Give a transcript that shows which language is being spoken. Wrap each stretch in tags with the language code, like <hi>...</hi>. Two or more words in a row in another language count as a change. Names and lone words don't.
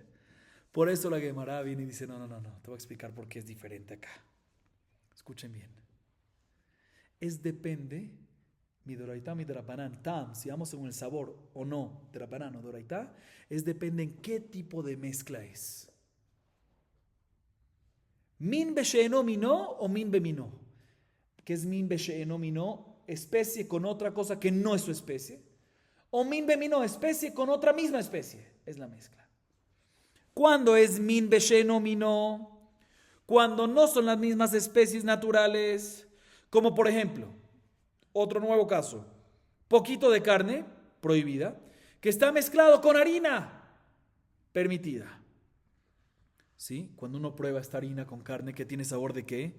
<es>Por eso la Gemara viene y dice, no, te voy a explicar por qué es diferente acá. Escuchen bien. Depende,</es> <arc>מדאורייתא, מדרבנן, טעם,</arc> <es>si vamos según el sabor o no, drabanán o doraita, depende en qué tipo de mezcla es.</es> <he>מין בשאינו מינו או מין במינו.</he> <es>¿Qué es</es> <he>מין בשאינו מינו?</he> <es>Especie con otra cosa que no es su especie. O</es> <he>מין במינו,</he> <es>especie con otra misma especie. Es la mezcla. ¿Cuándo es</es> <he>מין בשאינו מינו?</he> <es>Cuando no son las mismas especies naturales. Como por ejemplo, otro nuevo caso, poquito de carne prohibida, que está mezclado con harina permitida. ¿Sí? Cuando uno prueba esta harina con carne, ¿que tiene sabor de qué?</es>